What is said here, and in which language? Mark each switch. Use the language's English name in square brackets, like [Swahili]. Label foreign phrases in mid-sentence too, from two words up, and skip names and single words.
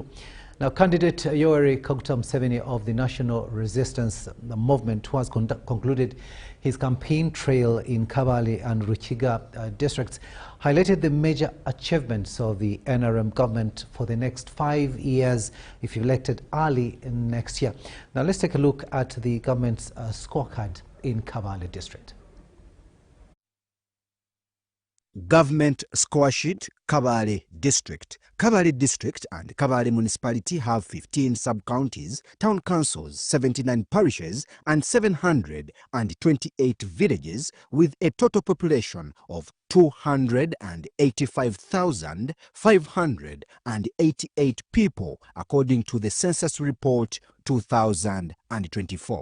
[English] Now, candidate Yoweri Kaguta Museveni of the National Resistance Movement, who has concluded his campaign trail in Kabale and Ruchiga districts, highlighted the major achievements of the NRM government for the next 5 years if elected early next year. Now, let's take a look at the government's scorecard in Kabale district. Government score sheet, Kabale District. Kabale District and Kabale Municipality have 15 sub-counties, town councils, 79 parishes and 728 villages with a total population of 285,588 people according to the Census Report 2024.